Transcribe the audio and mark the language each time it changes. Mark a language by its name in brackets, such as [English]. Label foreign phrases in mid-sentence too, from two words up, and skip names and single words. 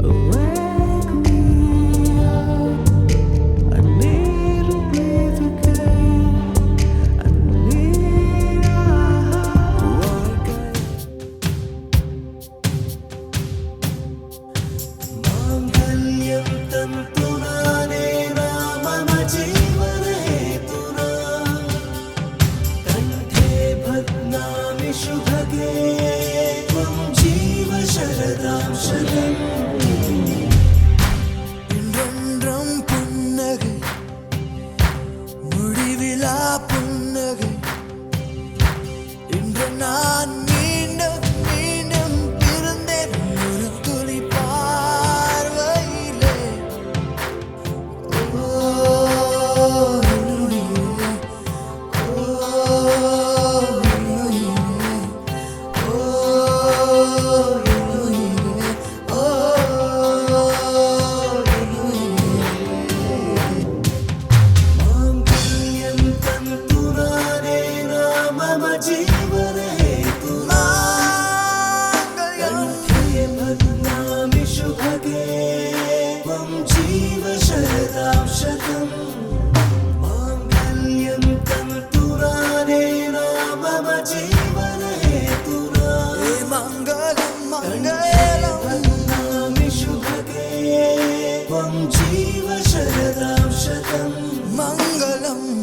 [English] Wake me up, I need to breathe again. I need a [Sanskrit] मांगल्यं तन्तुनानेन मम जीवने तुना कण्ठे बध्नामि शुभगे त्वं जीव शरदां शतम् [Tamil] இன்றென்றும் புன்னகை முடிவிலா புன்னகை இன்று நான் மீண்டும் மீண்டும் பிறந்தேன் ஒரு துளி பார்வையிலே ஓ என்னுயிரே, ஓ என்னுயிரே, ஓ என்னுயிரே, ஓ என்னுயிரே. [Sanskrit] मांगल्यं तन्तुनानेन मम जीवने तुना कण्ठे बध्नामि शुभगे त्वं जीव शरदां शतम् मांगल्यं तन्तुनानेन मम जीवने तुना मङ्गलं मङ्गलं बध्नामि शुभगे त्वं जीव शरदां शतम् मङ्गलम्